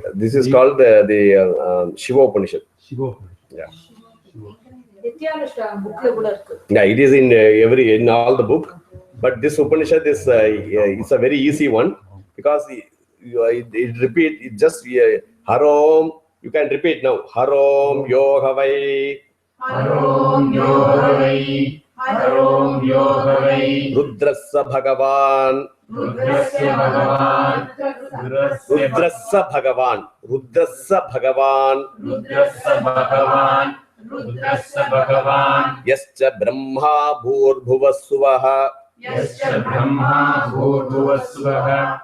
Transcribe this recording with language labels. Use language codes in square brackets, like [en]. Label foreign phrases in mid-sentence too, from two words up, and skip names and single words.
[en] This is called the Shiva Upanishad. Shiva. Yeah. Yeah, it is in all the book, but this Upanishad is it's a very easy one because it repeat it just Harom. You can repeat now. [sa] हरिः ॐ यो वै. हरिः ॐ यो वै। हरिः ॐ यो वै. रुद्रस्य भगवान्. रुद्रस्य भगवान्. रुद्रस्य भगवान्। रुद्रस्य भगवान्. रुद्रस्य भगवान्। रुद्रस्य भगवान्. यश्च ब्रह्मा भूर्भुवस्सुवः. यश्च ब्रह्मा भूर्भुवस्सुवः.